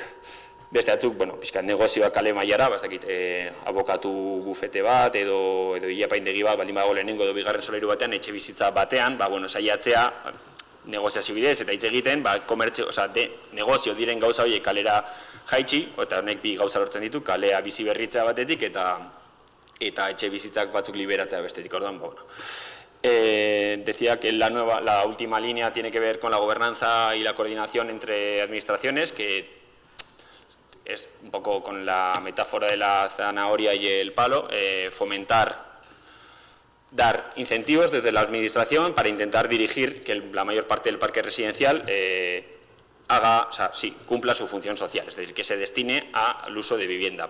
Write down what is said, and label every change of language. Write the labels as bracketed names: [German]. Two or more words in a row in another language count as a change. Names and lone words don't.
[Basque] Beste batzuk, pixkat negozioak kale mailara, abokatu bufete bat edo ilapaindegi bat, baldin badago lehenengo edo bigarren solairu batean, etxe bizitza batean, saiatzea negoziazio bidez eta hitz egiten, negozio diren gauza horiek kalera jaitsi, eta honek bi gauza lortzen ditu, kalea bizi berritzea batetik eta etxe bizitzak batzuk liberatzea bestetik. Orduan, [Spanish] decía que la última línea tiene que ver con la gobernanza y la coordinación entre administraciones, que es un poco con la metáfora de la zanahoria y el palo, dar incentivos desde la administración para intentar dirigir que la mayor parte del parque residencial cumpla su función social, es decir, que se destine al uso de vivienda.